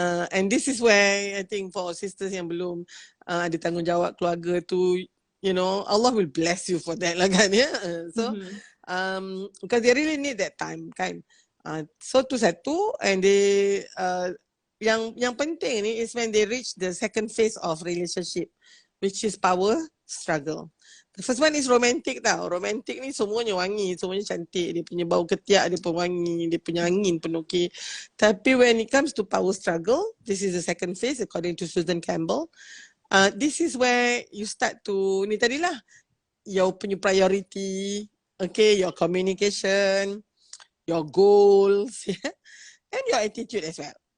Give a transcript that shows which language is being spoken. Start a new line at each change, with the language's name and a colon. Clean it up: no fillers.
English: And this is where I think for sisters
Malay: yang belum ada tanggungjawab keluarga tu,
English: you know, Allah will bless you for that lah kan ya. So because they really need that time kan.
Malay: So tu satu,
English: and they yang penting ni is when they reach the second phase of relationship, which is power struggle. The first one is romantic tau.
Malay: Romantic ni semuanya wangi, semuanya cantik. Dia punya bau ketiak dia pun wangi, dia punya angin pun okey.
English: Tapi when it comes to power struggle, this is the second phase according to Susan Campbell. This is where you start to,
Malay: ni tadilah,
English: your punya priority, okay, your communication, your goals, and your attitude as well.